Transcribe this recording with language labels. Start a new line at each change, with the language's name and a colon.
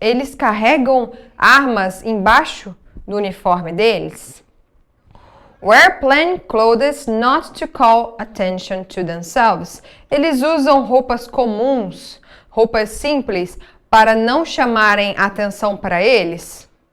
Portuguese: Eles carregam armas embaixo do uniforme deles.
English: Wear plain clothes not to call attention to themselves.
Portuguese: Eles usam roupas comuns, roupas simples, para não chamarem atenção para eles?